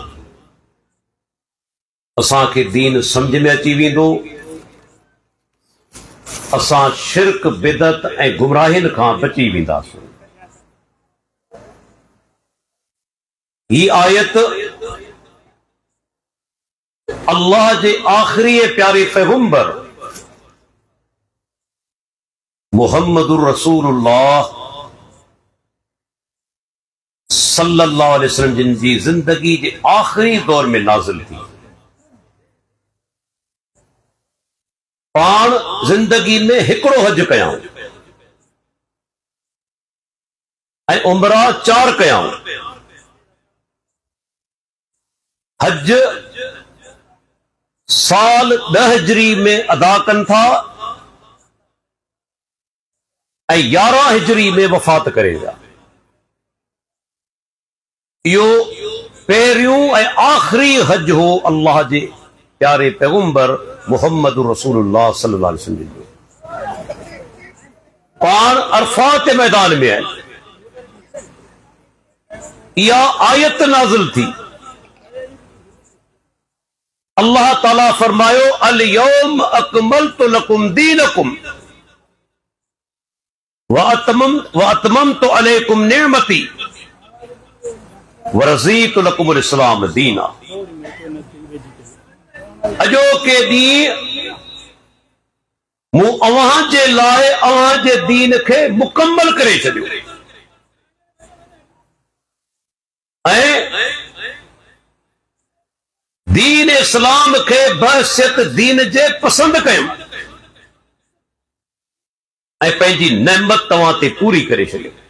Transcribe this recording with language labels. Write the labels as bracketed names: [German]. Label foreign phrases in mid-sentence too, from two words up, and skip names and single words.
[Sindhi] असांखे दीन समझ में अची वेंदो, असां शिरक बिदत ऐं गुमराहिन खां बची वेंदासीं। ही आयत अल्लाह जे आखिरी प्यारे पैगंबर [Arabic] محمد رسول الله صلى الله عليه وسلم [Sindhi] जिन जी जिंदगी जे आखिरी दौर में नाज़िल थी। पाण जिंदगी में हिकिड़ो हज कयाऊं ऐं उमरा 4 कयाऊं। हज साल 10 हिजरी में अदा कनि था ऐं 11 हिजरी में वफ़ात करे विया। इहो पहिरियों ऐं आखिरी हज हो अल्लाह जे प्यारे पैगंबर [Arabic] محمد رسول الله صلى الله عليه وسلم [Sindhi] जो। पाण अरफात के मैदान में आहिनि। इहा आयत नाज़िल थी। अल्लाह ताला फरमायो [Arabic] اليوم أكملت لكم دينكم وأتممت عليكم نعمتي ورضيت لكم الإسلام دينا. [Sindhi] अजो के ॾींहुं मूं अव्हां जे लाइ अव्हां जे दीन खे मुकम्मल करे छॾियो ऐं दीन इस्लाम खे बहसियत दीन जे पसंद कयो ऐं पंहिंजी नेमत तव्हां ते पूरी करे छॾियो।